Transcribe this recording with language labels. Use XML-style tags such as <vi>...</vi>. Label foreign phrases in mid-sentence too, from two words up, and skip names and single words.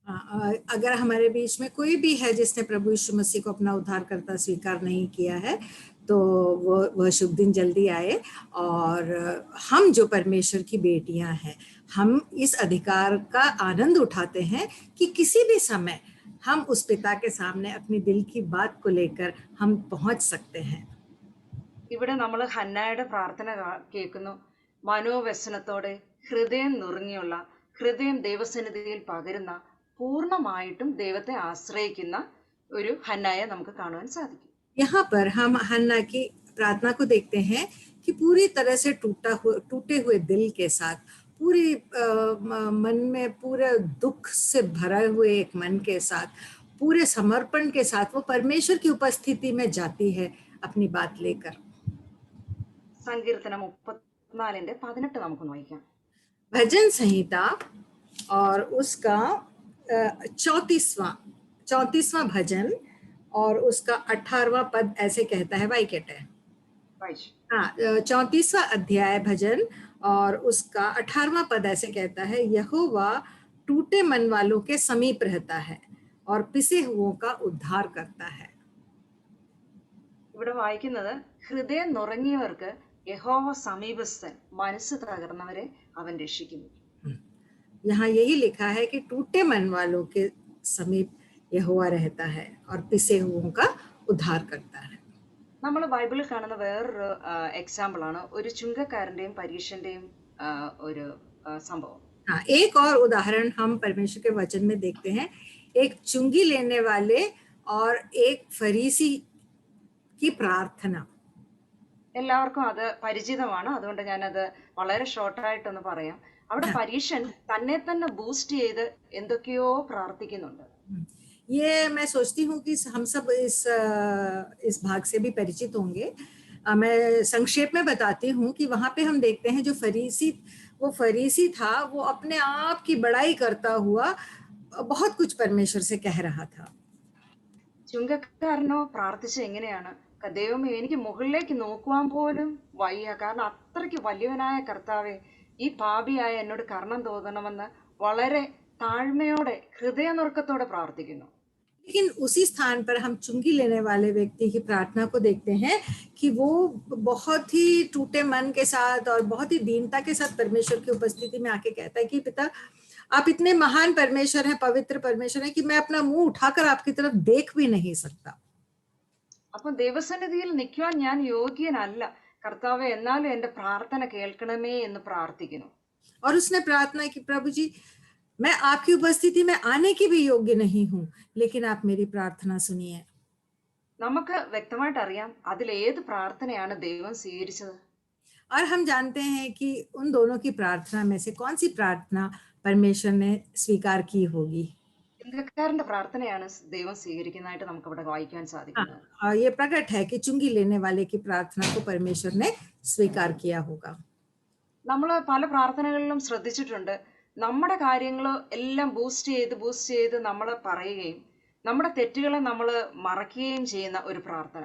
<hi>अगर हमारे बीच में कोई भी है जिसने प्रभु यीशु मसीह को अपना उद्धारकर्ता स्वीकार नहीं किया है, तो वह शुभ दिन जल्दी आए। और हम जो परमेश्वर की बेटियां हैं, हम इस अधिकार का आनंद उठाते हैं कि किसी भी समय हम उस पिता के सामने अपनी दिल की बात को लेकर हम पहुंच सकते हैं।</hi> <ml>ഇവിടെ നമ്മൾ ഹന്നായുടെ പ്രാർത്ഥന കേൾക്കുന്നു. മനോവ്യസനത്തോടെ ഹൃദയം നുറുങ്ങിയുള്ള, ഹൃദയം ദൈവസന്നിധിയിൽ പകരുന്ന, പൂർണ്ണമായിട്ടും ദൈവത്തെ ആശ്രയിക്കുന്ന ഒരു ഹന്നായെ നമുക്ക് കാണുവാൻ സാധിക്കും.</ml> <hi>यहाँ पर हम हन्ना की प्रार्थना को देखते हैं कि पूरी तरह से टूटे हुए दिल के साथ, पूरी मन में पूरे दुख से भरे हुए एक मन के साथ, पूरे समर्पण के साथ वो परमेश्वर की उपस्थिति में जाती है अपनी बात लेकर.</hi> <ml>സങ്കീർത്തനം 34:18 നമുക്കൊന്ന് വായിക്കാം.</ml> <hi>भजन संहिता और उसका 34वां भजन और उसका 18वां पद ऐसे कहता है. वाई कहते हैं.</hi> <ml>വായിച്ചു.</ml> <hi>हाँ, 34वां अध्याय भजन और उसका 18वां पद ऐसे कहता है, यहोवा टूटे मन वालों के समीप रहता है और पिसे हुओं का उद्धार करता है.</hi> <ml>ഇവിടെ വായിക്കുന്നത്, ഹൃദയം നുറങ്ങിയവർക്ക് യഹോവ സമീപസ്ഥൻ, മനസ്സ് തകർന്നവരെ അവൻ രക്ഷിക്കുന്നു.</ml> <hi>यहाँ यही लिखा है कि टूटे मन वालों के समीप यहोवा रहता है और पिसे हुओं का उद्धार करता है.</hi> <ml>നമ്മൾ ബൈബിളിൽ കാണുന്ന വേറൊരു എക്സാമ്പിൾ ആണ് ഒരു ചുങ്കക്കാരന്റെയും പരീക്ഷന്റെയും ഒരു സംഭവം.</ml> <hi>हाँ, एक और उदाहरण हम परमेश्वर के वचन में देखते हैं. एक चुंगी लेने वाले और एक फरीसी की प्रार्थना.</hi> <ml>എല്ലാവർക്കും അത് പരിചിതമാണ്, അതുകൊണ്ട് ഞാനത് വളരെ ഷോർട്ടായിട്ടൊന്ന് പറയാം. അവിടെ പരീക്ഷൻ തന്നെ തന്നെ ബൂസ്റ്റ് ചെയ്ത് എന്തൊക്കെയോ പ്രാർത്ഥിക്കുന്നുണ്ട്.</ml> <hi>ये मैं सोचती हूँ कि हम सब इस भाग से भी परिचित होंगे. मैं संक्षेप में बताती हूँ कि वहां पे हम देखते हैं जो फरीसी था, वो अपने आप की बड़ाई करता हुआ बहुत कुछ परमेश्वर से कह रहा था.</hi> <ml>ചുങ്കക്കാരനോ പ്രാർത്ഥിച്ച എങ്ങനെയാണ്, ദൈവമേ എനിക്ക് മുകളിലേക്ക് നോക്കുവാൻ പോലും വയ്യ, കാരണം അത്രയ്ക്ക് വലിയവനായ കർത്താവെ, ഈ പാപിയായ എന്നോട് കരുണ തോന്നണമെന്ന് വളരെ താഴ്മയോടെ ഹൃദയനുറുക്കത്തോടെ പ്രാർത്ഥിക്കുന്നു.</ml> <hi>लेकिन उसी स्थान पर हम चुंगी लेने वाले व्यक्ति की प्रार्थना को देखते हैं कि वो बहुत ही टूटे मन के साथ और बहुत ही दीनता के साथ परमेश्वर की उपस्थिति में आके कहता है कि पिता, आप इतने महान परमेश्वर हैं, पवित्र परमेश्वर हैं कि मैं अपना मुंह उठाकर आपकी तरफ देख भी नहीं सकता.</hi> <ml>അപ്പൊ ദൈവസന്നിധിയിൽ നിൽക്കുവാൻ ഞാൻ യോഗ്യനല്ല, കർത്താവെ എന്നാലും എന്റെ പ്രാർത്ഥന കേൾക്കണമേ എന്ന് പ്രാർത്ഥിക്കുന്നു.</ml> <hi>और उसने प्रार्थना की, प्रभु जी मैं आपकी उपस्थिति में आने की भी योग्य नहीं हूं, लेकिन आप मेरी प्रार्थना सुनिए.</hi> <ml>നമുക്ക് വ്യക്തമായിട്ട് അറിയാം അതിൽ ഏത് പ്രാർത്ഥനയാണ് ദൈവം സ്വീകരിച്ചത്.</ml> <hi>और हम जानते हैं कि उन दोनों की प्रार्थना में से कौन सी प्रार्थना परमेश्वर ने स्वीकार की होगी.</hi> <ml>ചുങ്കക്കാരന്റെ പ്രാർത്ഥനയാണ് ദൈവം സ്വീകരിക്കുന്നതായിട്ട് നമുക്ക് ഇവിടെ വായിക്കാൻ സാധിക്കുന്നത്.</ml> <hi>और ये प्रकट है कि चुंगी लेने वाले की प्रार्थना को परमेश्वर ने स्वीकार किया होगा.</hi> <ml>നമ്മൾ പല പ്രാർത്ഥനകളിലും ശ്രദ്ധിച്ചിട്ടുണ്ട്, നമ്മുടെ കാര്യങ്ങൾ എല്ലാം ബൂസ്റ്റ് ചെയ്ത് നമ്മൾ പറയുകയും നമ്മുടെ തെറ്റുകളെ നമ്മൾ മറക്കുകയും ചെയ്യുന്ന ഒരു പ്രാർത്ഥന.</ml>